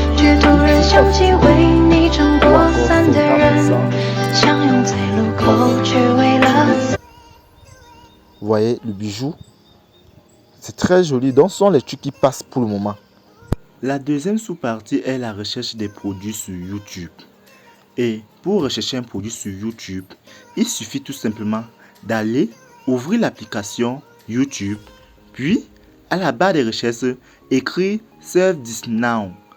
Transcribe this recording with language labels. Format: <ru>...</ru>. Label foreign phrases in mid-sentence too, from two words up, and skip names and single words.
<zh>却突然想起为你撑过伞的人，相拥在路口，却为了。</zh> <fr>Vous voyez le bijou? C'est très joli. Donc, ce sont les trucs qui passent pour le moment. La deuxième sous-partie est la recherche des produits sur YouTube. Et pour rechercher un produit sur YouTube, il suffit tout simplement d'aller ouvrir l'application YouTube, puis à la barre de recherche, écrire Save This Now.</fr>